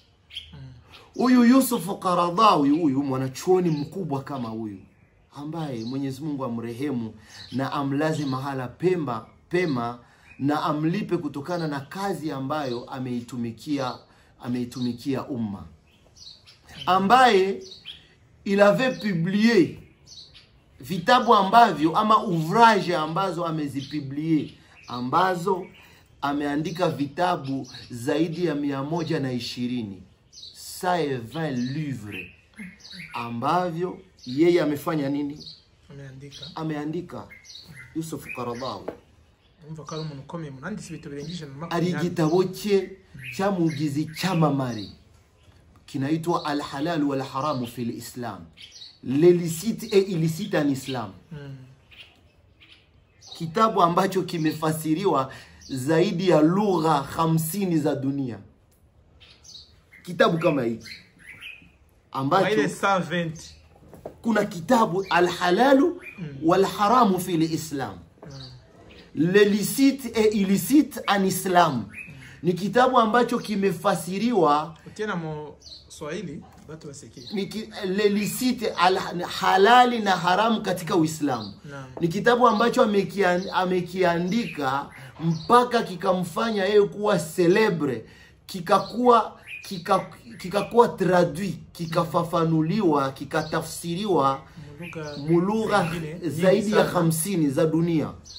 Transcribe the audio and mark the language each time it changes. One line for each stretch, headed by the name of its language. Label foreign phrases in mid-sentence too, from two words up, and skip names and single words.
Swahili: Huyu Yusuf Qaradawi, huyu mwanachuoni mkubwa kama huyu, ambaye Mwenyezi Mungu amrehemu na amlaze mahala pema na amlipe kutokana na kazi ambayo ameitumikia umma, ambaye
French: il avait publié
Swahili: vitabu ambavyo ama ouvrage ambazo amezipublie, ambazo ameandika vitabu zaidi ya 120, 120 livres ambavyo yeye amefanya nini? Ameandika Yusuf Qaradawi.
Kinyarwanda: Ari gitabo cye cyamugize cyamamare kinaitwa Al-Halal wal-Haram fi al-Islam,
French: l'illicite et illicite en Islam.
Swahili: Kitabu ambacho kimefasiriwa zaidi ya lugha 50 za dunia. Kitabu kama hiki ambacho 120. Kuna kitabu Al-Halal wal-Haram fi al-Islam,
French: l'illicite et illicite en Islam.
Swahili: Ni kitabu ambacho kimefasiriwa tena mo Swahili watu wasikie. Ni licite, halali na haramu katika Uislamu. Ni kitabu ambacho amekiandika mpaka kikamfanya yeye kuwa celebre, kikakuwa traduit, kikafafanuliwa, kikatafsiriwa mulugha zaidi ya 50 za dunia.